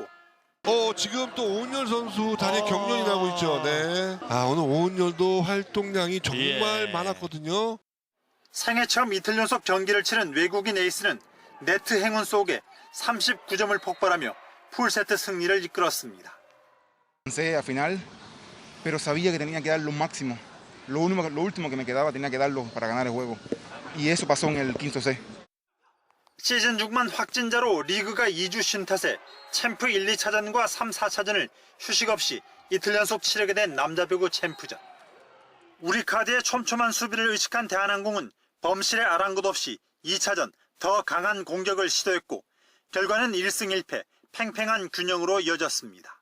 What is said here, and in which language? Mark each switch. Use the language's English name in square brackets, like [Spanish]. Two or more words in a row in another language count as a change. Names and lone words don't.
[Korean] 지금 또 오은열 선수 다리에 경련이 나고 있죠. 네. 오늘 오은열도 활동량이 정말 많았거든요. 생애 처음 이틀 연속 경기를 치른 외국인 에이스는 네트 행운 속에 39점을 폭발하며 풀세트 승리를 이끌었습니다. [Spanish] Al final, pero sabía que tenía que dar lo máximo. Lo último que me quedaba tenía que darlo para ganar el juego. Y eso pasó en el quinto set. [Korean] 시즌 중반 확진자로 리그가 2주 쉰 탓에 챔프 1, 2차전과 3, 4차전을 휴식 없이 이틀 연속 치르게 된 남자 배구 챔프전. 우리카드의 촘촘한 수비를 의식한 대한항공은 범실에 아랑곳 없이 2차전 더 강한 공격을 시도했고 결과는 1승 1패 팽팽한 균형으로 이어졌습니다.